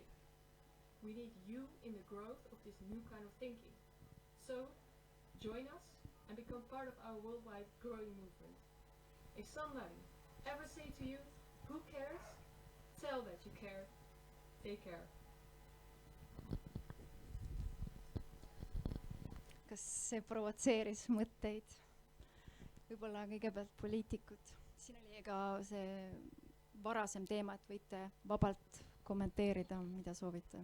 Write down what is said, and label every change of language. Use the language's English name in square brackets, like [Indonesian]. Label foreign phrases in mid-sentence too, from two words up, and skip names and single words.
[English] We need you in the growth of this new kind of thinking. So, join us and become part of our worldwide growing movement. If somebody ever say to you, who cares? Tell that you care. Take care. [Estonian] Kas see provotseeris mõtteid? Võib-olla kõigepealt poliitikud. Siin oli ka see varasem teema, et võite vabalt kommenteerida, mida soovite.